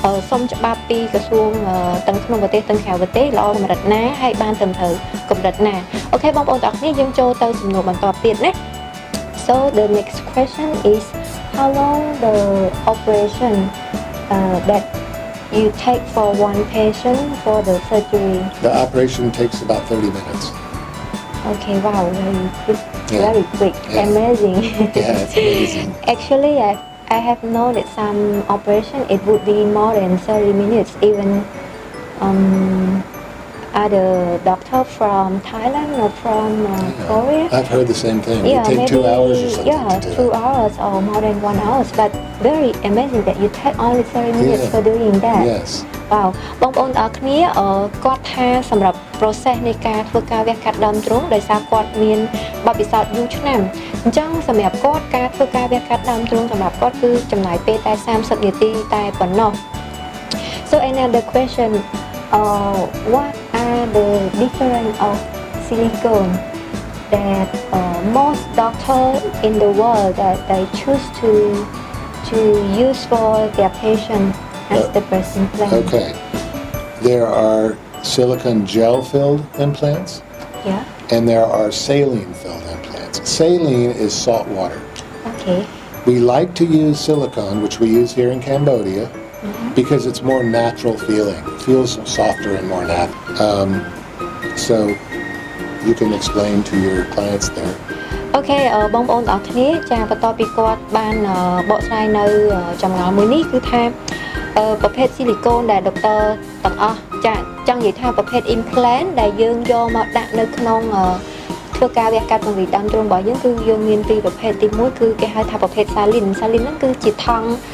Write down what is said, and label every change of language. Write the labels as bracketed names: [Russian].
[Khmer] សុំច្បាប់ពីក្រសួងទាំងក្នុងប្រទេសទាំងក្រៅប្រទេសល្អកម្រិតណាហើយបានត្រឹមត្រូវកម្រិតណាអូខេបងប្អូនទាំងអស់គ្នាយើងចូលទៅសំណួរបន្តទៀតណា [English] So the next question is how long the operation that you take for one patient for the surgery? The operation takes about 30 minutes. Okay, wow, very quick. Yeah. Very quick, Yeah. amazing. Yeah, it's amazing. Actually, I have known that some operation it would be more than 30 minutes. Even other doctor from Thailand or from Korea. I've heard the same thing. Yeah, It take maybe 2 hours or something. yeah, to do 2 it. hours or more than 1 hour. But very amazing that you take only 30 minutes Yeah. for doing that. Yes. [Khmer] Wow បងប្អូនទាំងអស់គ្នាគាត់ថាសម្រាប់ process នៃការធ្វើការវះកាត់ដើមទ្រូងដោយសារគាត់មាន បទពិសោធន៍យូរឆ្នាំអញ្ចឹងសម្រាប់គាត់ការធ្វើការវះកាត់ដើមទ្រូងសម្រាប់គាត់គឺចំណាយពេលតែ30នាទីតែប៉ុណ្ណោះ [English] So another question what are the difference of silicone that most doctors in the world that they choose to use for their patient as the breast implant? Okay. There are silicone gel-filled implants, Yeah. and there are saline-filled implants. Saline is salt water. Okay. We like to use silicone, which we use here in Cambodia, because it's more natural feeling. It feels softer and more natural. So you can explain to your clients there. [Khmer] អូខេបងប្អូនទាំងអស់គ្នាចាបន្ទាប់ពីគាត់បានបកស្រាយនៅចម្ងល់មួយនេះគឺថាប្រភេទស៊ីលីកូនដែលដុកទ័រទាំងអស់ចាចង់និយាយថាប្រភេទ implant ដែលយើងយកមកដាក់នៅក្នុងធ្វើការវះកាត់ពង្រីកដើមទ្រូងរបស់យើងគឺយើងមានពីរប្រភេទទី1គឺគេហៅថាប្រភេទ saline ហ្នឹងគឺជាថង់